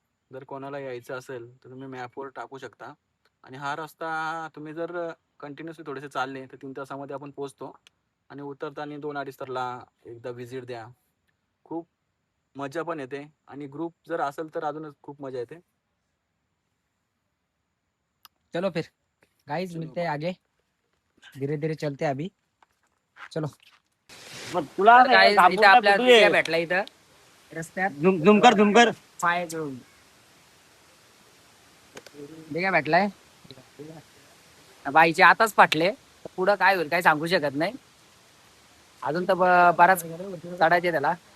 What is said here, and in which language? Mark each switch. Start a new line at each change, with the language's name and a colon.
Marathi: जर कोणाला यायचं असेल तर तुम्ही मॅपवर टाकू शकता. आणि हा रस्ता तुम्ही जर कंटिन्युअसली थोडेसे चालले तर 3 तासामध्ये आपण पोहोचतो. आणि उतरताना 2-2.5 तासला एकदा व्हिजिट द्या. खूप मजा पण येते आणि ग्रुप जर असेल तर अजूनच खूप मजा येते.
Hindi: चलो फिर गाइस मिलते हैं आगे, धीरे धीरे चलते हैं अभी. चलो
Marathi: मग तुला
English: guys
Marathi: घाबरून इथे आपल्या कुठे दिग्या भेटला इथं रस्त्यात. झुमकर पाय घेऊन दिग्या भेटलाय. बाईचे आताच फाटले, पुढं काय होईल काय सांगू शकत नाही. अजून तर बराच चढायचे त्याला.